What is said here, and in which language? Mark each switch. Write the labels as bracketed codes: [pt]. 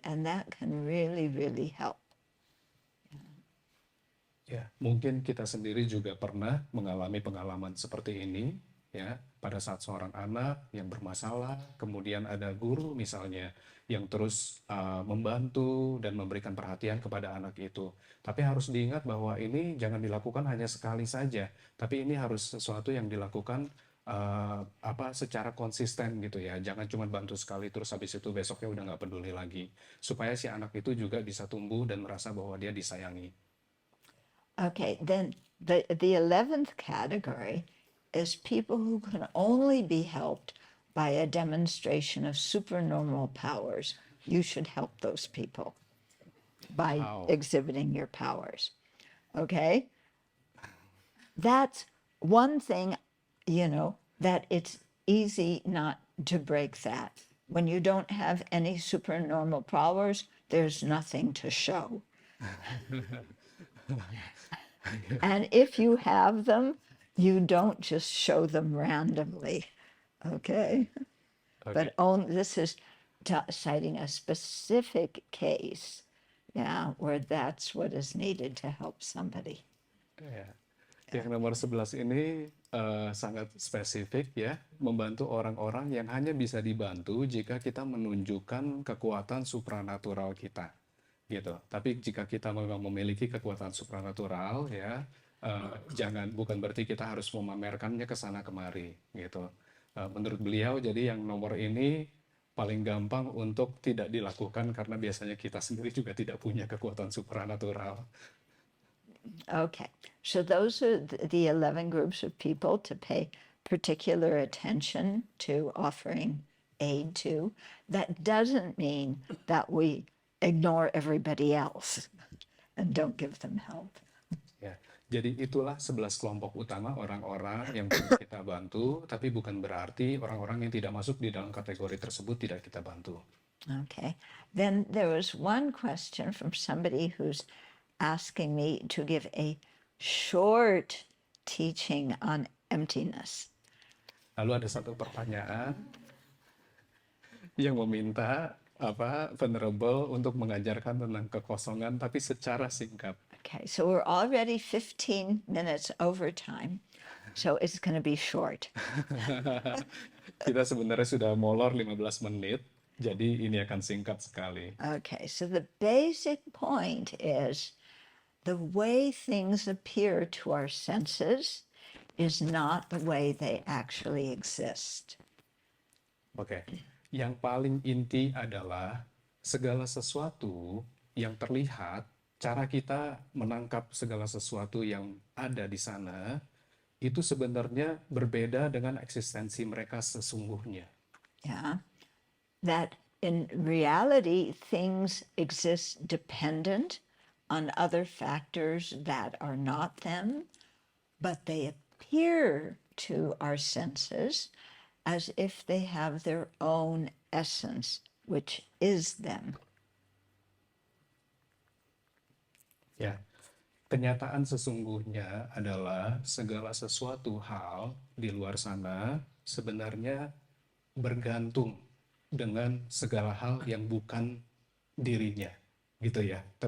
[en] And that can really, really help. [id] Ya, mungkin kita sendiri juga pernah mengalami pengalaman seperti ini, ya, pada saat seorang anak yang bermasalah, kemudian ada guru misalnya yang terus membantu dan memberikan perhatian kepada anak itu. Tapi harus diingat bahwa ini jangan dilakukan hanya sekali saja, tapi ini harus sesuatu yang dilakukan secara konsisten gitu ya. Jangan cuma bantu sekali terus habis itu besoknya udah nggak peduli lagi. Supaya si anak itu juga bisa tumbuh dan merasa bahwa dia disayangi. [en] Okay, then the 11th category is people who can only be helped by a demonstration of supernormal powers. You should help those people by Wow. exhibiting your powers. Okay? That's one thing, that it's easy not to break that. When you don't have any supernormal powers, there's nothing to show. And if you have them, you don't just show them randomly, okay? But this is citing a specific case, where that's what is needed to help somebody. [id] Ya. Yang nomor 11 ini sangat spesifik ya, membantu orang-orang yang hanya bisa dibantu jika kita menunjukkan kekuatan supranatural kita. Gitu. Tapi jika kita memang memiliki kekuatan supranatural ya, bukan berarti kita harus memamerkannya ke sana kemari gitu. Menurut beliau jadi yang nomor ini paling gampang untuk tidak dilakukan karena biasanya kita sendiri juga tidak punya kekuatan supranatural. [en] Okay, so those are the 11 groups of people to pay particular attention to offering aid to. That doesn't mean that we ignore everybody else and don't give them help. [id] Ya, jadi itulah 11 kelompok utama orang-orang yang perlu kita bantu, tapi bukan berarti orang-orang yang tidak masuk di dalam kategori tersebut tidak kita bantu. [en] Okay, then there was one question from somebody who's asking me to give a short teaching on emptiness. [id] Lalu ada satu pertanyaan yang meminta Venerable untuk mengajarkan tentang kekosongan tapi secara singkat. [en] Okay, so we're already 15 minutes over time, so it's going to be short. [id] Kita sebenarnya sudah molor 15 menit, jadi ini akan singkat sekali. [en] Okay, so the basic point is the way things appear to our senses is not the way they actually exist. [id] Oke. Yang paling inti adalah segala sesuatu yang terlihat, cara kita menangkap segala sesuatu yang ada di sana, itu sebenarnya berbeda dengan eksistensi mereka sesungguhnya. [en] Yeah, that in reality, things exist dependent on other factors that are not them, but they appear to our senses as if they have their own essence, which is them. [id] Ya, kenyataan sesungguhnya adalah segala sesuatu hal di luar sana sebenarnya bergantung dengan segala hal yang bukan dirinya, gitu ya.